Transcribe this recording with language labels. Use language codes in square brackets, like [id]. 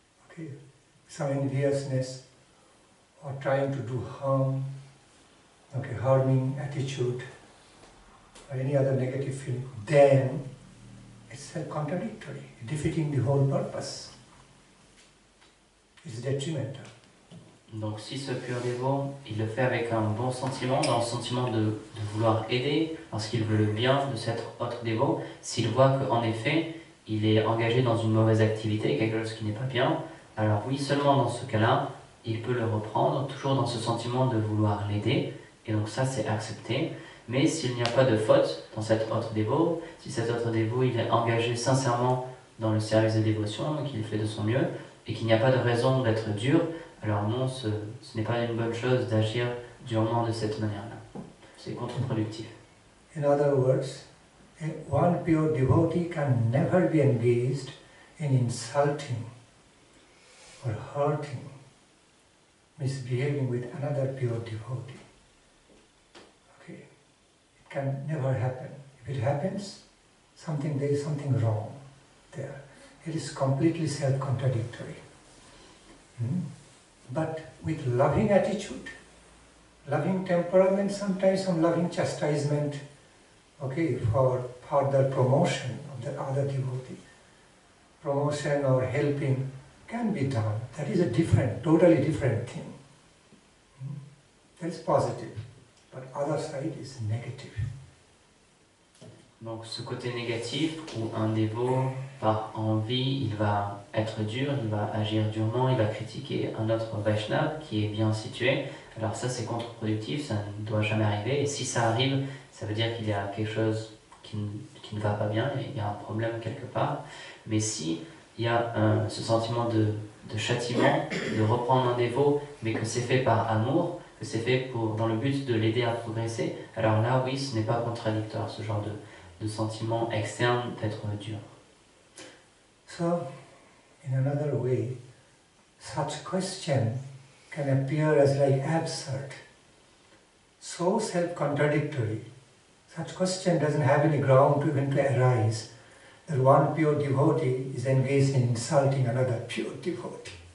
[en] okay, some enviousness or trying to do harm, okay, harming attitude or any other negative feeling, then it's contradictory, defeating the whole purpose. It's detrimental. [fr] Donc si ce pur dévot, il le fait avec un bon sentiment, dans le sentiment de vouloir aider, lorsqu'il veut le bien de cet autre dévot, s'il voit qu'en effet, il est engagé dans une mauvaise activité, quelque chose qui n'est pas bien, alors oui, seulement dans ce cas-là, il peut le reprendre, toujours dans ce sentiment de vouloir l'aider, et donc ça c'est accepté. Mais s'il n'y a pas de faute dans cet autre dévot, si cet autre dévot il est engagé sincèrement dans le service de dévotion, qu'il fait de son mieux, et qu'il n'y a pas de raison d'être dur, alors non, ce n'est pas une bonne chose d'agir durement de cette manière-là. C'est contre-productif. [en] In other words, one pure devotee can never be engaged in insulting or hurting, misbehaving with another pure devotee. Okay, it can never happen. If it happens, there is something wrong there. It is completely self-contradictory. But with loving attitude, loving temperament, sometimes some loving chastisement, okay, for further promotion of the other devotee, promotion or helping can be done. That is a totally different thing. That is positive, but other side is negative. [fr] Donc ce côté négatif où un dévot, par envie, il va être dur, il va agir durement, il va critiquer un autre Vaishnava qui est bien situé, alors ça c'est contre-productif, ça ne doit jamais arriver, et si ça arrive, ça veut dire qu'il y a quelque chose qui ne va pas bien, il y a un problème quelque part. Mais si il y a ce sentiment de châtiment, de reprendre un dévot, mais que c'est fait par amour, que c'est fait dans le but de l'aider à progresser, alors là oui, ce n'est pas contradictoire, ce genre de sentiment externe d'être dur. [en] So, in another way, such question can appear as like absurd, so self-contradictory. Such question doesn't have any ground to even to arise, that one pure devotee is engaged in insulting another pure devotee.